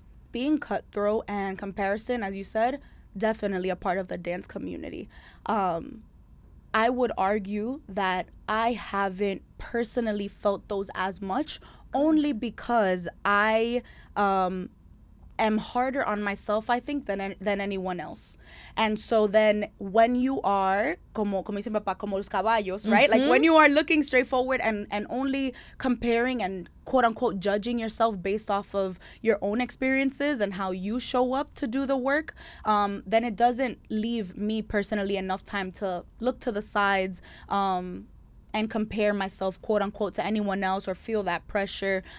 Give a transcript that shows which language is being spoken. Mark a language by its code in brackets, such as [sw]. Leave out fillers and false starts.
[en] Being cutthroat and comparison, as you said, definitely a part of the dance community. I would argue that I haven't personally felt those as much, only because I am harder on myself, I think, than anyone else. And so then when you are, [es] como dice mi papá, como los caballos, [en] right? Like when you are looking straight forward and only comparing and quote unquote judging yourself based off of your own experiences and how you show up to do the work, then it doesn't leave me personally enough time to look to the sides, and compare myself, quote unquote, to anyone else or feel that pressure.